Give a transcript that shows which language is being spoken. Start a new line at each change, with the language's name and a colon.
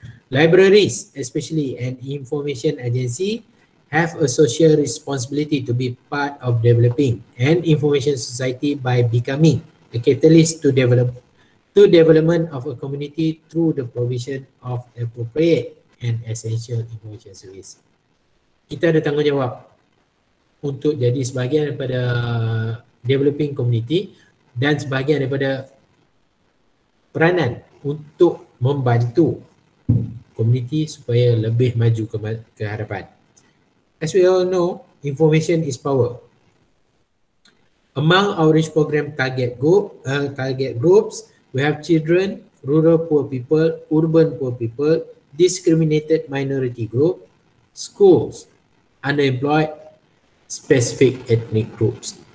English: Libraries, especially an information agency, have a social responsibility to be part of developing an information society by becoming a catalyst to development of a community through the provision of appropriate and essential information service.
Malay: Kita ada tanggungjawab untuk jadi sebahagian daripada
English: developing community
Malay: dan sebahagian daripada peranan untuk membantu community supaya lebih maju ke hadapan.
English: As we all know, information is power. Among outreach program target groups, we have children, rural poor people, urban poor people, discriminated minority group, schools, unemployed, specific ethnic groups.